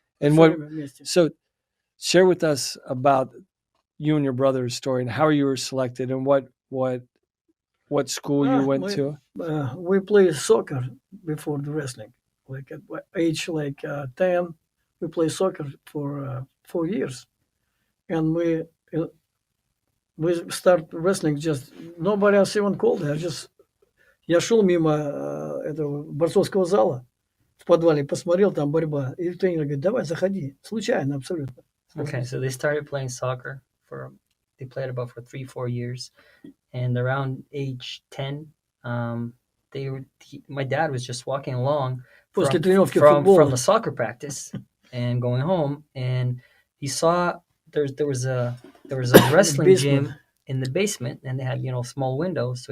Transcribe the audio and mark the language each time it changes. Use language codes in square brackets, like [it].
[en] And so share with us about you and your brother's story and how you were selected and what school you went to. We played soccer before the wrestling. Like at age 10, we played soccer for 4 years, and we start wrestling. Just nobody else even called. [ru] Я шел мимо этого борцовского зала в подвале, посмотрел, там борьба, и тренер говорит: давай, заходи. Случайно абсолютно. [en] Okay, so they started playing soccer they played about for 3-4 years, and around age 10, my dad was just walking along [ru] После тренировки [en] from [ru] футбола. [en] the soccer practice and going home, and he saw there was a wrestling gym in the basement, and they had small windows.